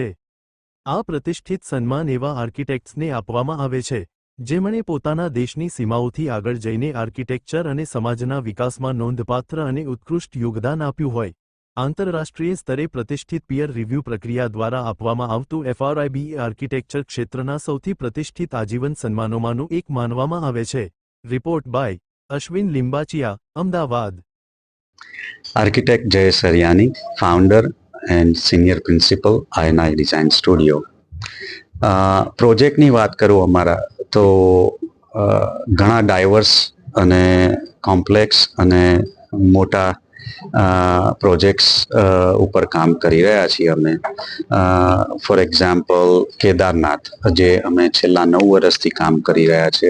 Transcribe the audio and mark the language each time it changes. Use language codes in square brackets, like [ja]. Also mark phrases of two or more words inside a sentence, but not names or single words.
[gu] આ પ્રતિષ્ઠિત સન્માન એવા આર્કિટેક્ટ્સને આપવામાં આવે છે જેમણે પોતાના દેશની સીમાઓથી આગળ જઈને આર્કિટેક્ચર અને સમાજના વિકાસમાં નોંધપાત્ર અને ઉત્કૃષ્ટ યોગદાન આપ્યું હોય. આંતરરાષ્ટ્રીય સ્તરે પ્રતિષ્ઠિત [en] peer review [gu] પ્રક્રિયા દ્વારા આપવામાં આવતું FRIB આર્કિટેક્ચર ક્ષેત્રના સૌથી પ્રતિષ્ઠિત આજીવન સન્માનોમાંનું એક માનવામાં આવે છે. [en] report by [gu] અશ્વિન લિંબાચિયા, અમદાવાદ. [en] Architect Jayesh Hariani, founder and senior principal INI Design Studio. [gu] પ્રોજેક્ટની વાત કરું અમારા તો ઘણા ડાયવર્સ અને કોમ્પ્લેક્સ અને મોટા પ્રોજેક્ટ્સ ઉપર કામ કરી રહ્યા છીએ અમે. [en] for example [gu] કેદારનાથ, જે અમે છેલ્લા 9 વર્ષથી કામ કરી રહ્યા છે.